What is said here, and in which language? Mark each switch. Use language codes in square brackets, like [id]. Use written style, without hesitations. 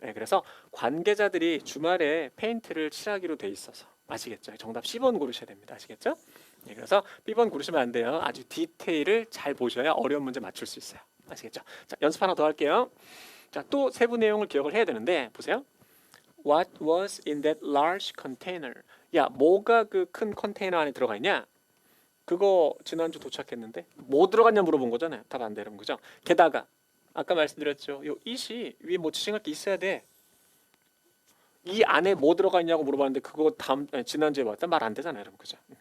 [ko] 네, 그래서 관계자들이 주말에 페인트를 칠하기로 돼 있어서 아시겠죠? 정답 C번 고르셔야 됩니다. 아시겠죠? 네, 그래서 B번 고르시면 안 돼요. 아주 디테일을 잘 보셔야 어려운 문제 맞출 수 있어요. 아시겠죠? 자, 연습 하나 더 할게요. 자, 또 세부 내용을 기억을 해야 되는데 보세요. [en] What was in that large container? [ko] 야, 뭐가 그 큰 컨테이너 안에 들어가 있냐? 그거 지난주 도착했는데 뭐 들어갔냐 물어본 거잖아요. 답 안 되는 거죠. 게다가 아까 말씀드렸죠. 요 it이 위에 뭐 지칭할 게 있어야 돼. 이 안에 뭐 들어가 있냐고 물어봤는데 그거 지난주에 봤다 말 안 되잖아요, 여러분, 그죠?